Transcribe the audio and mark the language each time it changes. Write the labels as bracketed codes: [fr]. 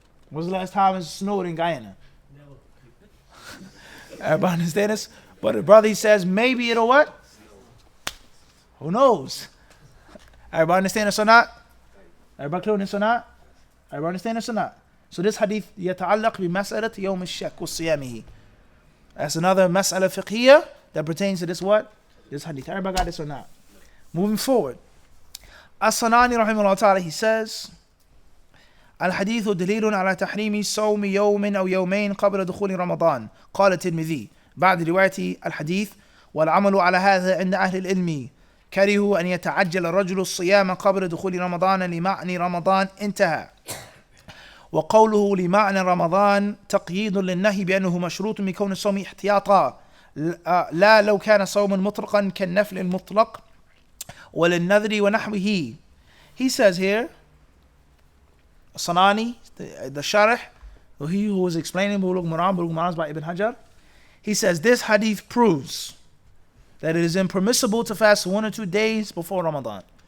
[en] When was the last time it snowed in Guyana? Everybody understand this? But the brother, he says, maybe it'll what? Who knows? Everybody understand this or not? Everybody clear on this or not? Everybody understand this or not? So this hadith, [ar] يتعلق بمسألة يوم الشك وصيامه. [en] That's another mas'ala fiqhiyya that pertains to this what? This hadith. Everybody got this or not? Moving forward. [ar] As-Sanani rahimahullah ta'ala, [en] he says, [ar] الحديث دليل على تحريم صوم يوم أو يومين قبل دخول رمضان. قال الترمذي بعد رواية الحديث والعمل على هذا عند أهل العلم كرهوا أن يتعجل الرجل الصيام قبل دخول رمضان لمعنى رمضان انتهى. وقوله لمعنى رمضان تقييد للنهي بأنه مشروط بكون الصوم احتياطا لا لو كان صوما مطلقا كالنفل المطلق وللنذر ونحوه. [en] He says here, Sanani, the Sharh, he who was explaining Bulugh-Maram, Bulugh-Maram is by Ibn Hajar, he says this hadith proves that it is impermissible to fast 1 or 2 days before Ramadan.